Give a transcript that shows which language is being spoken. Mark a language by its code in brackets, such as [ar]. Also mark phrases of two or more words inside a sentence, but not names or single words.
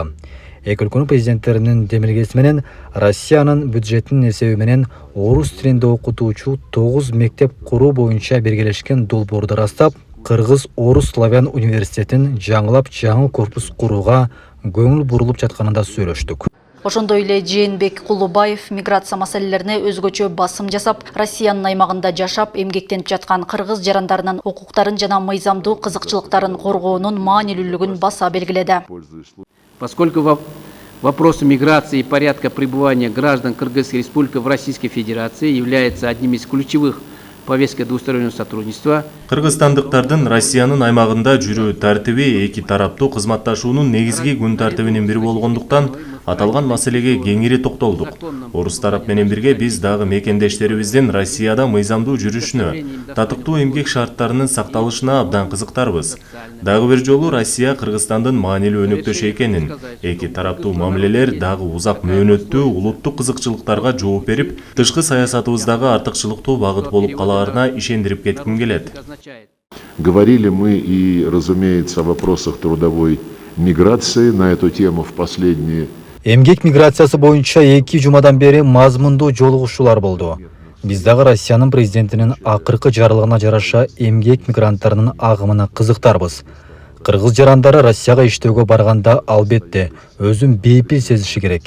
[ky] Эки өлкөнүн президенттеринин демилгеси менен Россиянын бюджетинин эсеби менен орус тилинде окутуучу 9 мектеп куруу боюнча биргелешкен долбоорду ырастап, Кыргыз-Орус славян университетин жаңылап жаңы корпус курууга көңүл бурулуп жатканында сүйлөштүк. Ошондой эле Жээнбек Кулубаев миграция маселелерине өзгөчө басым жасап, Россиянын аймагында жашап, эмгектенип жаткан кыргыз жарандарынын укуктарын жана мыйзамдуу кызыкчылыктарын коргоонун маанилүүлүгүн баса белгиледи. [ru] Поскольку вопросы миграции и порядка пребывания граждан Кыргызской Республики в Российской Федерации является одним из ключевых повестки двустороннего сотрудничества. [ky] Кыргызстандыктардын Россиянын аймагында жүрүү тартиби эки тараптуу кызматташуунун негизги күн тартибинин бири болгондуктан аталган маселеге кеңири токтолдук. Орус тарап менен бирге биз дагы мекендештерибиздин Россияда мыйзамдуу жүрүшүнө, татыктуу эмгек шарттарынын сакталышына абдан кызыктарбыз. Дагы бир жолу Россия Кыргызстандын маанилүү өнөктөшү экенин, эки тараптуу мамилелер дагы узак мөөнөттүү улуттук кызыкчылыктарга жооп берип, тышкы саясатыбыздагы артыкчылыктуу багыт болуп калаарына ишендирип кетким келет. [ru] Говорили мы и, разумеется, о вопросах трудовой миграции на эту тему в последние. [ky] Эмгек миграциясы боюнча 2 жумадан бери мазмундуу жолугушуулар болду. Биз дагы Россиянын президентинин акыркы жарлыгына жараша эмгек мигранттарынын агымына кызыктарбыз. Кыргыз жарандары Россияга иштөөгө барганда албетте өзүн бейпил сезиши керек.